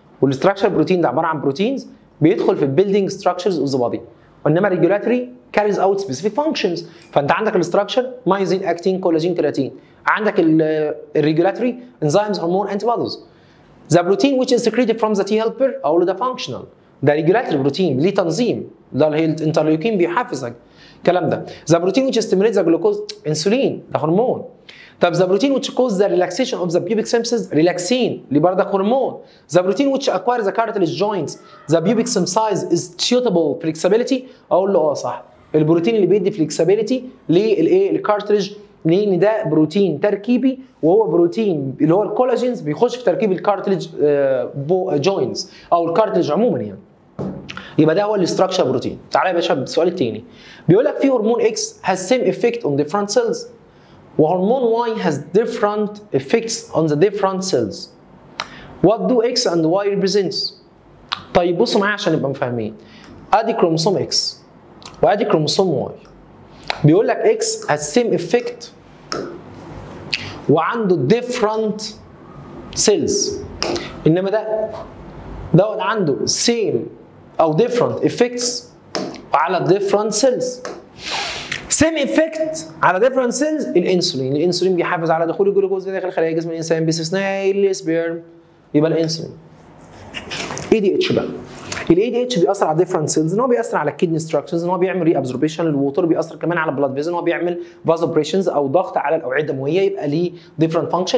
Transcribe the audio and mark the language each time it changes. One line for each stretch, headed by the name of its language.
Arabic: والstructural بروتين ده عباره عن بروتينز بيدخل في
English: البيلدينج structures of the body,
Arabic: وانما الريجولاتوري
English: carries out specific functions.
Arabic: فانت عندك الاستراكشر مايزين، اكتين، كولاجين، كيراتين. عندك الريجولاتوري انزيمز، هرمون، انتي بوديز.
English: The protein which is secreted from the T helper
Arabic: اقول له ده functional، ده ريجولاتوري بروتين ليه تنظيم، ده الانترليوكين بيحفزك الكلام ده.
English: The protein which stimulates the glucose
Arabic: انسولين ده هرمون. طب
English: the protein which causes the relaxation of the pubic symphysis
Arabic: ريلاكسين اللي برضك هرمون.
English: The protein which acquires the cartilage joints the pubic symphysis is suitable flexibility
Arabic: اقول له صح، البروتين اللي بيدي فليكسبيليتي للايه؟ الكارتريج، لان ده بروتين تركيبي، وهو بروتين اللي هو الكولاجينز بيخش في تركيب الكارتليج جوينتس او الكارتليج عموما يعني. يبقى ده هو الاستراكشر بروتين. تعالى يا باشا بالسؤال الثاني، بيقول لك في هرمون اكس
English: has same effect on different cells
Arabic: وهرمون واي
English: has different effects on the different cells. What do X and Y represents؟
Arabic: طيب بصوا معايا عشان نبقى فاهمين. ادي كروموسوم اكس وادي كروموسوم واي. بيقول لك اكس
English: has same effect
Arabic: وعنده different cells، انما دوت عنده same او different effects على different cells. same effect على different cells الانسولين بيحافظ على دخول الجلوكوز داخل خلايا جسم الانسان باستثناء السبيرم، يبقى الانسولين. اي دي اتش بقى، الاي دي اتش بيأثر على ديفرنت سيلز، ان هو بيأثر على الكدني ستراكشرز، ان هو بيعمل ري ابزوربشن للووتر، بيأثر كمان على البلاد فيزن، ان هو بيعمل فازوبريشنز او ضغط على الاوعيه الدمويه، يبقى ليه ديفرنت فانكشن.